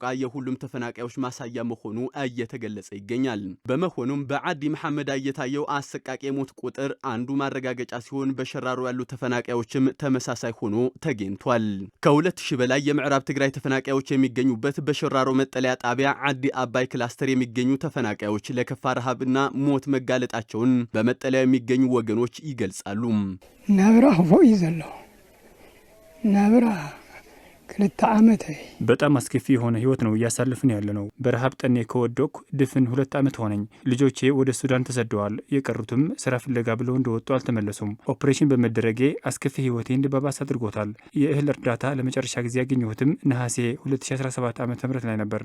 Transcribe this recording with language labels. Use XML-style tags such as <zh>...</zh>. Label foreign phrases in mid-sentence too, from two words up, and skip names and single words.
<am>የሁሉም ተፈናቃዮች ማሳያ መሆኑ እየተገለጸ ይገኛል። በመሆኑም በዓዲ መሐመድ እየታየው አሰቃቂ የሞት ቁጥር አንዱ ማረጋገጫ ሲሆን በሸራሮ ያሉ ተፈናቃዮችም ተመሳሳይ ሆኖ ተገኝቷል። ከ2000 በላይ የምዕራብ ትግራይ ተፈናቃዮች የሚገኙበት በሸራሮ መጠለያ ጣቢያ ዓዲ አባይ ክላስተር የሚገኙ ተፈናቃዮች ለከፋ ረሃብና ሞት መጋለጣቸውን በመጠለያው የሚገኙ ወገኖች ይገልጻሉ።</am> <ti>ናብራ ሆይ ይዘለው ናብራ ክልተ ዓመት</ti> <am>በጣም አስከፊ የሆነ ህይወት ነው እያሳለፍን ያለ ነው። በረሃብ ጠኔ ከወደኩ ድፍን 2 ዓመት ሆነኝ። ልጆቼ ወደ ሱዳን ተሰደዋል። የቀሩትም ስራ ፍለጋ ብለው እንደወጡ አልተመለሱም። ኦፕሬሽን በመደረጌ አስከፊ ህይወቴ እንዲባባስ አድርጎታል። የእህል እርዳታ ለመጨረሻ ጊዜ ያገኘሁትም ነሐሴ 2017 ዓ.ም ላይ ነበር።</am>